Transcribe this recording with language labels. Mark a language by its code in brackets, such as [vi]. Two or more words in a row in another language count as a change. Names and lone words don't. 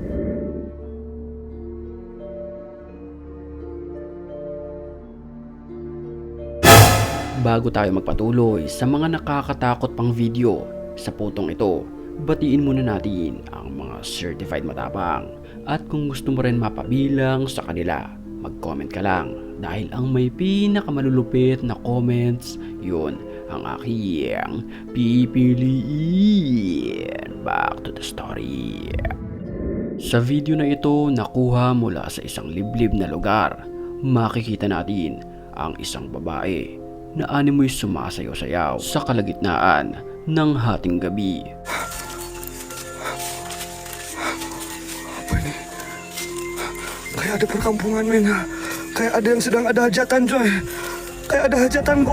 [tl] Bago tayo magpatuloy sa mga nakakatakot pang video sa putong ito, batiin muna natin ang mga certified matapang. At kung gusto mo rin mapabilang sa kanila, mag-comment ka lang dahil ang may pinakamalulupit na comments, yun ang aking pipiliin. [en] Back to the story. [tl] Sa video na ito, nakuha mula sa isang liblib na lugar. Makikita natin ang isang babae na animoy sumasayaw-sayaw sa kalagitnaan ng hating gabi. [id] Apa ini? Kayak ada perkampungan, men. Kayak ada yang sedang ada hajatan, coy. Kayak ada hajatan, kok.